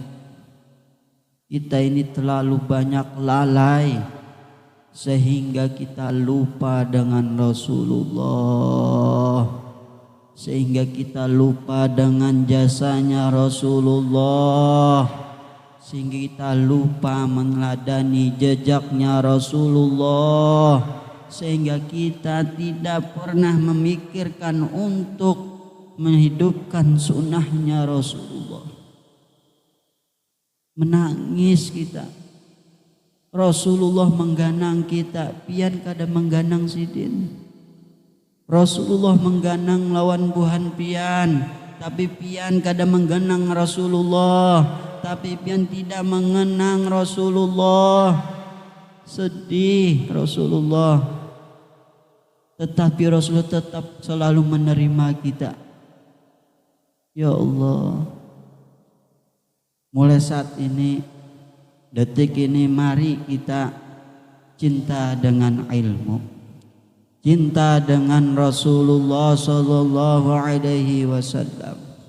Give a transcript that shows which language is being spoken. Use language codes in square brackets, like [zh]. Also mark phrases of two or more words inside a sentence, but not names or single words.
[id] Kita ini terlalu banyak lalai, sehingga kita lupa dengan Rasulullah, sehingga kita lupa dengan jasanya Rasulullah, sehingga kita lupa meneladani jejaknya Rasulullah, sehingga kita tidak pernah memikirkan untuk menghidupkan sunnahnya Rasulullah. Menangis kita. [bjn] Rasulullah mengganang kita, pian kada mengganang sidin. Rasulullah mengganang lawan buhan pian, tapi pian kada mengganang Rasulullah, [id] tapi pian tidak mengenang Rasulullah. Sedih Rasulullah, tetapi Rasulullah tetap selalu menerima kita. Ya Allah, mulai saat ini, detik ini, mari kita cinta dengan ilmu, cinta dengan Rasulullah [ar] sallallahu alaihi wasallam.